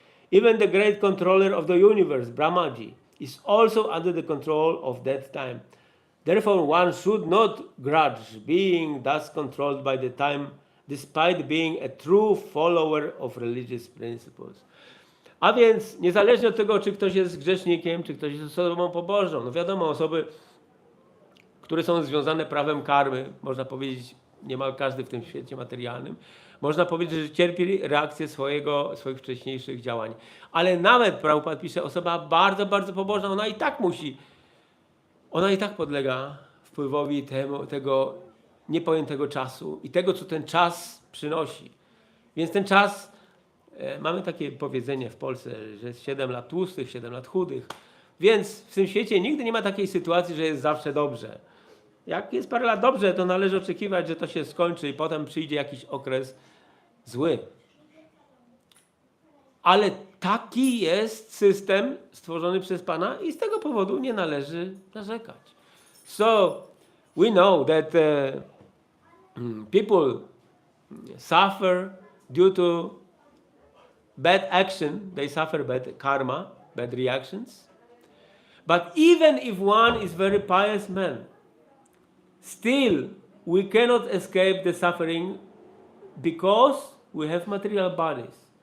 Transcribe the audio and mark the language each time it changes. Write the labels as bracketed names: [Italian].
[English] Even the great controller of the universe, Brahmaji, is also under the control of that time. Therefore, one should not grudge being thus controlled by the time, despite being a true follower of religious principles. [Polish] A więc, niezależnie od tego, czy ktoś jest grzesznikiem, czy ktoś jest osobą pobożną, no wiadomo, osoby, które są związane prawem karmy, można powiedzieć, niemal każdy w tym świecie materialnym, można powiedzieć, że cierpi reakcję swoich wcześniejszych działań. Ale nawet, Prabhupada pisze, osoba bardzo, bardzo pobożna, ona i tak podlega wpływowi tego niepojętego czasu i tego, co ten czas przynosi. Więc ten czas, mamy takie powiedzenie w Polsce, że jest 7 lat tłustych, 7 lat chudych. Więc w tym świecie nigdy nie ma takiej sytuacji, że jest zawsze dobrze. Jak jest parę lat dobrze, to należy oczekiwać, że to się skończy i potem przyjdzie jakiś okres zły. Ale taki jest system stworzony przez Pana i z tego powodu nie należy narzekać. [English] So, we know that people suffer due to bad action. They suffer bad karma, bad reactions. But even if one is very pious man, still we cannot escape the suffering because we have material bodies.